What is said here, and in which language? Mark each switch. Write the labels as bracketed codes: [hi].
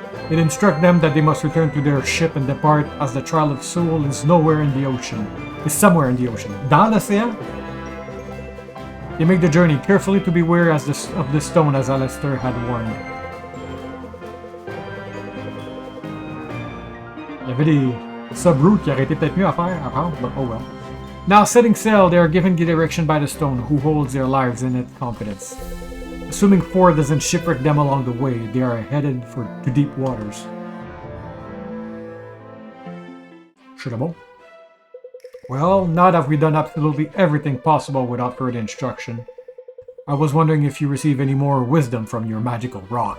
[en] It instructs them that they must return to their ship and depart, as the Trial of Soul is somewhere in the ocean. [fr] Dans l'océan? [en] They make the journey, carefully to beware of the stone as Alistair had warned. [fr] Il y avait des sub-routes qui auraient été peut-être mieux à faire, à prendre, [en] but oh well. Now setting sail, they are given direction by the stone, who holds their lives in its confidence. Assuming Ford doesn't shipwreck them along the way, they are headed to deep waters. Should Well, now that we've done absolutely everything possible without further instruction, I was wondering if you receive any more wisdom from your magical rock.